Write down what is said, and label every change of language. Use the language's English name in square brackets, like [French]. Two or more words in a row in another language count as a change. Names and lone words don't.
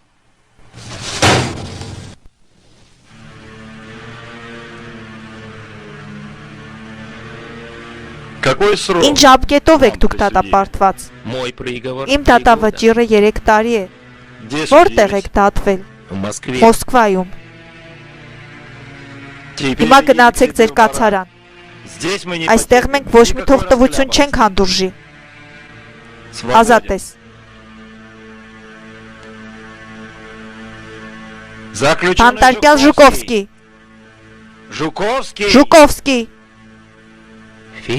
[Russian] Какой срок? [Armenian] Ինչ ժապկետով եք դուք դատապարտված։ [Russian] Мой приговор. [Armenian] Իմ դատավճիռը 3 տարի է։ [Russian] Где [Armenian] Որտեղ [Russian] судились? [Armenian] եք դատվել։ [Russian] В Москве. [Armenian] Մոսկվայում։ [Russian] Теперь [Armenian] Հիմա [Russian] идите [Armenian] գնացեք [Russian] в [Armenian] ձեր [Russian] Белгород. [Armenian] կացարան։ [Russian] Здесь мы не [Armenian] Այստեղ մենք ոչ մի [Russian] никакой [Armenian] թողտվություն [Russian] расхлябанности. [Armenian] չենք հանդուրժի։ [Russian] Свободен. [Armenian] Ազատ ես։ [Russian] Заключенный [Armenian] Անտարկյալ Ժուկովսկի, [Russian] Жуковский. [Armenian] Ժուկովսկի, [Russian] Федя.